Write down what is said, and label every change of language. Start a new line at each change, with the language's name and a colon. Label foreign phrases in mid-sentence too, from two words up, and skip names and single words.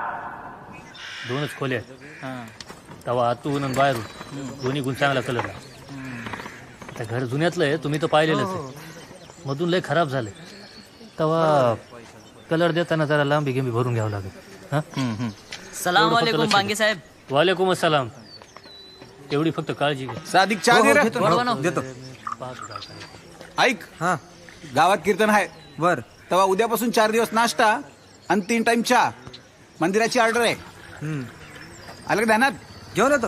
Marathi: 2च खोल्या तवा आतून आणि बाहेरून दोन्ही गुण चांगला कलर आहे. आता घर जुन्यातलं आहे, तुम्ही तर पाहिलेलंच आहे. मधून लय खराब झाले. तवा कलर देताना जरा लांबी गेंबी भरून घ्यावं लागेल.
Arabic: سلام عليكم
Marathi: बांगे साहेब.
Arabic: عليكم السلام.
Marathi: एवढी फक्त काळजी घ्या. सादिक चहा दे रे. देतो. ऐक, गावात कीर्तन आहे. बर. तेव्हा उद्यापासून 4 दिवस नाश्ता आणि 3 टाइम चहा. मंदिराची ऑर्डर आहे. आलं का ध्यानात? घेऊन येतो.